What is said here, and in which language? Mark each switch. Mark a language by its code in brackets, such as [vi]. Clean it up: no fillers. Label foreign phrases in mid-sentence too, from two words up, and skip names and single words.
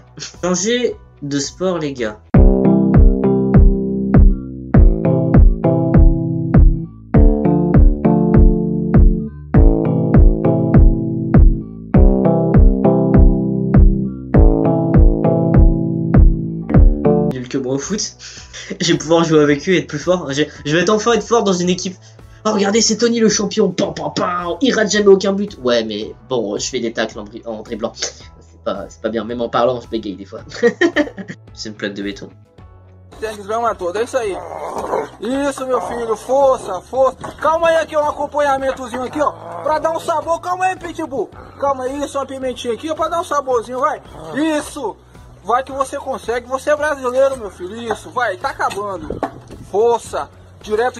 [fr] Changer de sport les gars. Que moi au foot, je vais pouvoir jouer avec eux et être plus fort. Je vais enfin être fort dans une équipe. Oh regardez, c'est Tony le champion. Il rate jamais aucun but. Ouais mais bon, je fais des tacles en dribblant. C'est pas bien, même en parlant je bégaye des fois. C'est une plaque de béton. [pt] É isso aí. Isso, meu filho, força, força. Calma aí, aqui um acompanhamentozinho aqui, ó, pra dar um sabor. Calma aí, Pitbull. Calma aí, só uma pimentinha aqui, ó, pra dar um saborzinho, vai. Isso. Vai que você consegue, você é brasileiro, meu filho, isso, vai, tá acabando. Força, direto.